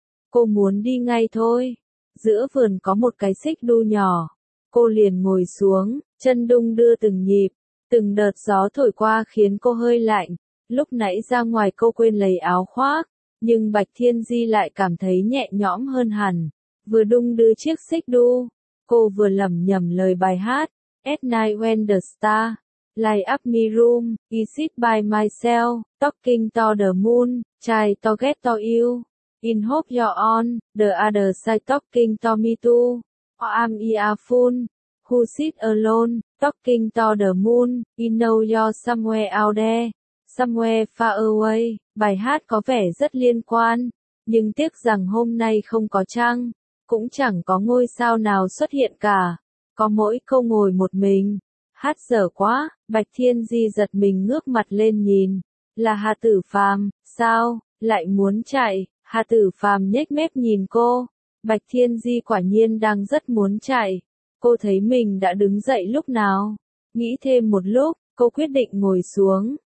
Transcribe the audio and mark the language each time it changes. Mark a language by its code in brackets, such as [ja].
[vi] Cô muốn đi ngay thôi. Giữa vườn có một cái xích đu nhỏ. Cô liền ngồi xuống, chân đung đưa từng nhịp, từng đợt gió thổi qua khiến cô hơi lạnh. Lúc nãy ra ngoài cô quên lấy áo khoác, nhưng Bạch Thiên Di lại cảm thấy nhẹ nhõm hơn hẳn. Vừa đung đưa chiếc xích đu, cô vừa lẩm nhẩm lời bài hát, [en] At night when the star, light up my room, is it by myself, talking to the moon, try to get to you, in hope you're on, the other side talking to me too, or am I a fool, who sit alone, talking to the moon, you know you're somewhere out there. [vi] Somewhere Far Away, bài hát có vẻ rất liên quan, nhưng tiếc rằng hôm nay không có trăng, cũng chẳng có ngôi sao nào xuất hiện cả, có mỗi cô ngồi một mình. Hát dở quá, Bạch Thiên Di giật mình ngước mặt lên nhìn, là Hà Tử Phàm, sao, lại muốn chạy, Hà Tử Phàm nhếch mép nhìn cô, Bạch Thiên Di quả nhiên đang rất muốn chạy, cô thấy mình đã đứng dậy lúc nào, nghĩ thêm một lúc, cô quyết định ngồi xuống.